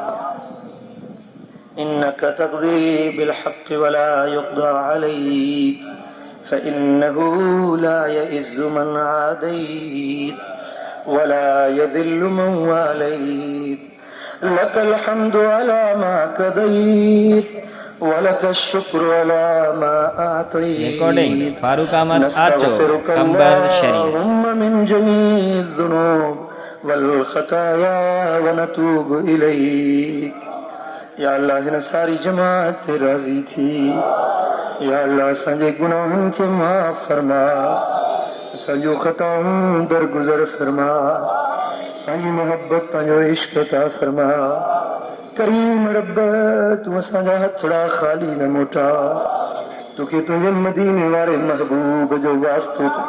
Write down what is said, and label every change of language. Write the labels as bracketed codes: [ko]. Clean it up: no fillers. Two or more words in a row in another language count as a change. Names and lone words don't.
[ar] إنك تقضي بالحق ولا يقضى عليك فإنه لا يئز من عاديت ولا يذل من واليت لك الحمد على ما قضيت ولك الشكر على ما أعطيت نستغفرك اللهم من جميع الذنوب والخطايا ونتوب إليك [sd] या अल्लाह हिन सारी जमात ते राज़ी थी या अल्लाह असांजे गुनाहनि खे माफ़ फरमा असांजो ख़ताऊं दरगुज़र फरमा पंहिंजी मोहब्बत पंहिंजो इश्क़ अता फरमा करीम रब तू असांजा हथड़ा ख़ाली न मोटा तोखे तुंहिंजे मदीने वारे महबूब जो वास्तो